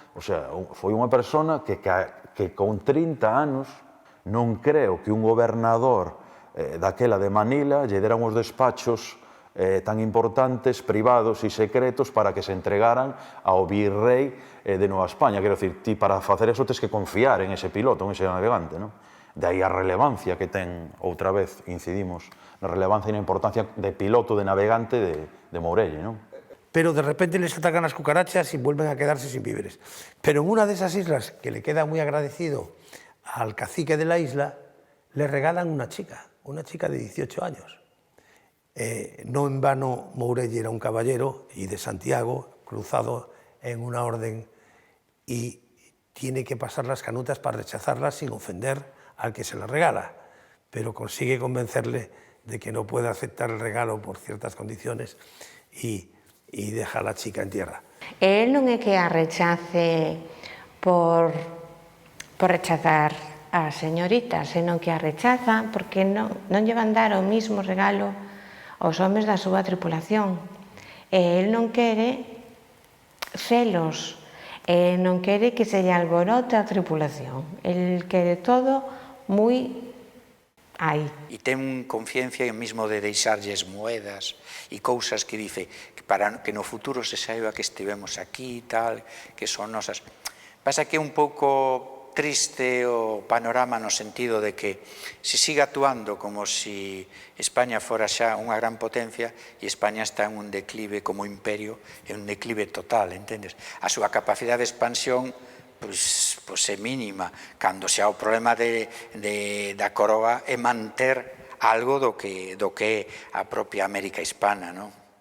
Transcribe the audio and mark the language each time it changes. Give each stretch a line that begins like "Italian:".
Galician: O sea, foi unha persona que con 30 anos non creo que un gobernador daquela de Manila lle deran os despachos tan importantes, privados e secretos para que se entregaran ao virrei de Nueva España. Quero dicir, ti para facer eso tens que confiar en ese piloto, en ese navegante, non? De aí a relevancia que ten, outra vez, incidimos, na relevancia e na importancia de piloto, de navegante de Mourelle, non?
Spanish: Pero de repente les atacan las cucarachas y vuelven a quedarse sin víveres. Pero en una de esas islas, que le queda muy agradecido al cacique de la isla, le regalan una chica de 18 años. No en vano Mourelle era un caballero y de Santiago, cruzado en una orden, y tiene que pasar las canutas para rechazarlas sin ofender al que se la regala, pero consigue convencerle de que no puede aceptar el regalo por ciertas condiciones y deja a la chica en tierra.
Galician: El non é que a rechace por rechazar a señorita, senón que a rechaza porque non lle van dar o mismo regalo aos homes da súa tripulación. El non quere celos, non quere que se lle alborote a tripulación. El quere todo moi aí. E ten confianza mesmo de deixarlles moedas e cousas que dice que para que no futuro se saiba que estivemos aquí e tal, que son nosas. Pasa que é un pouco triste o panorama no sentido de que se siga actuando como si España fora xa unha gran potencia e España está en un declive como imperio, en un declive total, entendes? A súa capacidade de expansión pois é mínima, cando xa o problema da coroa é manter algo do que é a propia América hispana, non?